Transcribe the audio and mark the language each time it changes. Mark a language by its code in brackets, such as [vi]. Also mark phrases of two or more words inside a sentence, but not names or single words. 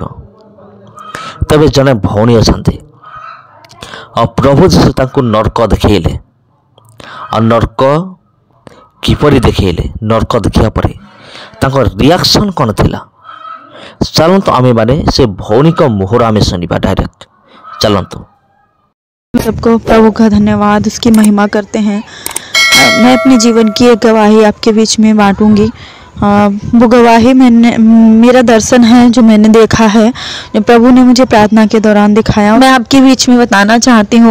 [or] ତେବେ ଜଣେ ଭଉଣୀ ଅଛନ୍ତି, ଆଉ ପ୍ରଭୁ ଯୀଶୁ ତାଙ୍କୁ ନର୍କ ଦେଖେଇଲେ। ଆଉ ନର୍କ କିପରି ଦେଖେଇଲେ, ନର୍କ ଦେଖିବା ପରେ ତାଙ୍କ ରିଆକ୍ସନ୍ କ'ଣ ଥିଲା, ଚାଲନ୍ତୁ ଆମେମାନେ ସେ ଭଉଣୀଙ୍କ ମୁହଁରୁ ଆମେ ଶୁଣିବା ଡାଇରେକ୍ଟ। ଚାଲନ୍ତୁ। [hi] सबको प्रभु का धन्यवाद, उसकी महिमा करते हैं। मैं अपने जीवन की एक गवाही आपके बीच में बांटूंगी। वो गवाही मेरा दर्शन है जो मैंने देखा है, जो प्रभु ने मुझे प्रार्थना के दौरान दिखाया, मैं आपके बीच में बताना चाहती हूँ।